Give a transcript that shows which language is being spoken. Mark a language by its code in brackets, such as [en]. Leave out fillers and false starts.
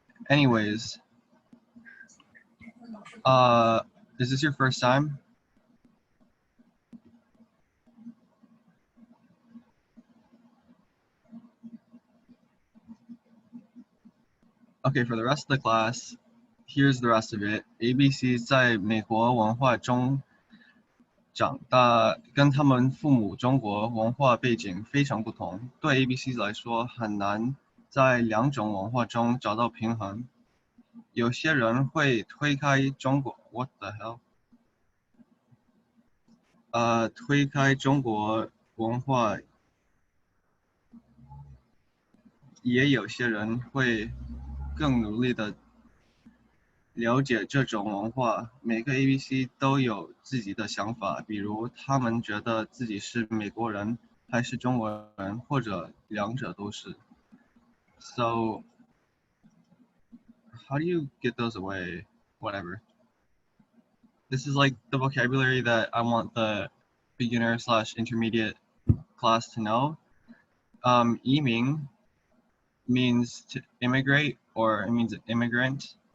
[en] Anyways, is this your first time? Okay, for the rest of the class, here's the rest of it. [zh] ABC 在美国文化中长大，跟他们父母中国文化背景非常不同。对 ABC 来说，很难在两种文化中找到平衡。有些人会推开中国， [en] What the hell？ [zh] 推开中国文化，也有些人会更努力的了解这种文化。每个 ABC 都有自己的想法，比如他们觉得自己是美国人还是中国人，或者两者都是。 [en] So how do you get those away? Whatever. This is like the vocabulary that I want the beginner slash intermediate class to know. Yiming means to immigrate, or it means immigrant.